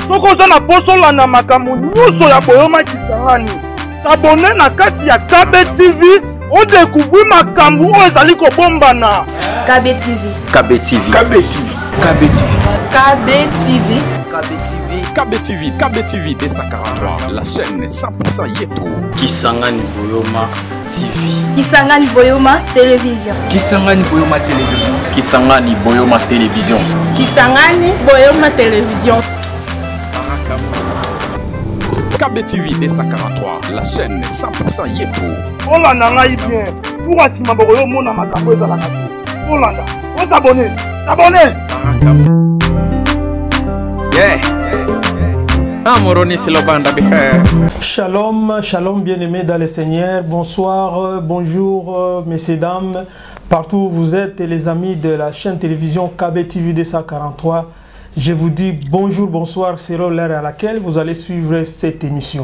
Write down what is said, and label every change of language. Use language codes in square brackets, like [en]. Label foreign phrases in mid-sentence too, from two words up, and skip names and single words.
[ln] Soko oza na poso landa makambo nyonso ya Boyoma Kisangani. S'abonner na kati ya KB TV. [fr] On découvre [ln] makambo oyo ezali kobombana. KB TV. KB TV. KB TV. KB TV. KB TV. KB TV. [fr] KB TV. KB TV D143. La chaîne 100% Yeto. Kisangani Boyoma TV. Kisangani Boyoma Télévision. Kisangani Boyoma Télévision. Kisangani Boyoma Télévision. Kisangani Boyoma Télévision. KB TV D143. La chaîne 100% Yeto. [ln] Olanda ngai bien. Pour asima boyo mona makambo ezala na. [fr] Olanda. On s'abonner. S'abonner. Yeah. [he] Shalom, shalom [fr] bien-aimés dans le Seigneur. Bonsoir, bonjour, messieurs, dames. Partout où vous êtes, les amis de la chaîne télévision KB TV D143. Je vous dis bonjour, bonsoir, c'est l'heure à laquelle vous allez suivre cette émission.